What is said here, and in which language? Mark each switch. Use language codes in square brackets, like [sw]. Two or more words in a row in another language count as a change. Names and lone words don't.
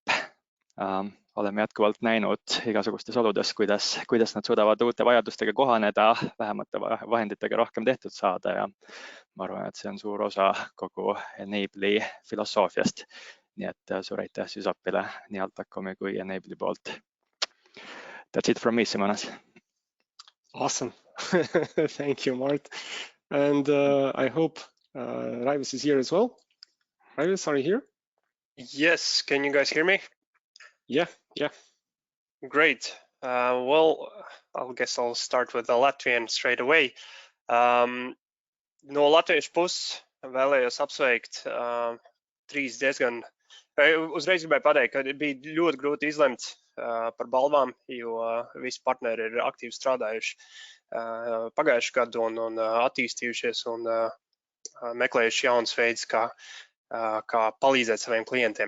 [et] Oleme jätkuvalt näinud igasugustes oludes, kuidas nad suudavad uute vajadustega kohaneda, vähemate vahenditega rohkem tehtud saada ja ma arvan, et see on suur osa kogu Enable'i filosoofiast. Nii et suur aitäh Sysopile nii Altacomi kui Enable'i poolt. [en] That's it from me, Simonas. Awesome. Thank you, Mart. And I hope Raivis is here as well. Raivis, are you here? Yes, can you guys hear me? Yeah. Great. Well, I guess I'll start with the Latvian straight away. [lv] No latviešu puses vēlējos apsveikt 3 diezgan. Uzreiz gribēju pateikt, ka bija ļoti grūti izlemt par balvām, jo visi partneri ir aktīvi strādājuši pagājušu gadu un attīstījušies un meklējuši jaunas veidus, kā palīdzēt saviem klientiem.